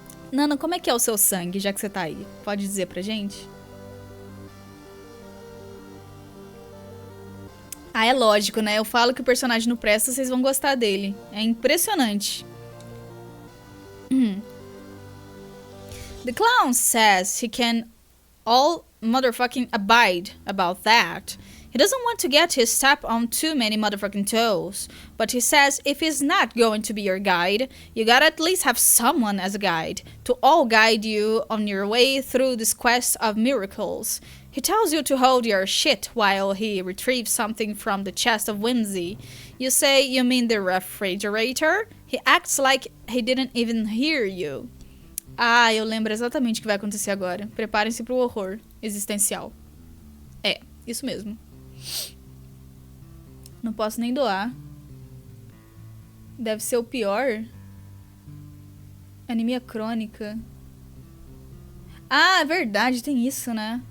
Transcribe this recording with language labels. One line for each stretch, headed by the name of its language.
Portuguese: Nana, como é que é o seu sangue, já que você tá aí? Pode dizer pra gente? Ah, é lógico, né? Eu falo que o personagem não presta, vocês vão gostar dele. É impressionante.
English: The clown says he can all motherfucking abide about that. He doesn't want to get his step on too many motherfucking toes. But he says if he's not going to be your guide, you gotta at least have someone as a guide to all guide you on your way through this quest of miracles. He tells you to hold your shit while he retrieves something from the chest of whimsy. You say you mean the refrigerator? He acts like he didn't even hear you.
Portuguese: Ah, eu lembro exatamente o que vai acontecer agora. Preparem-se pro horror existencial. É, isso mesmo. Não posso nem doar. Deve ser o pior. Anemia crônica. Ah, é verdade, tem isso, né?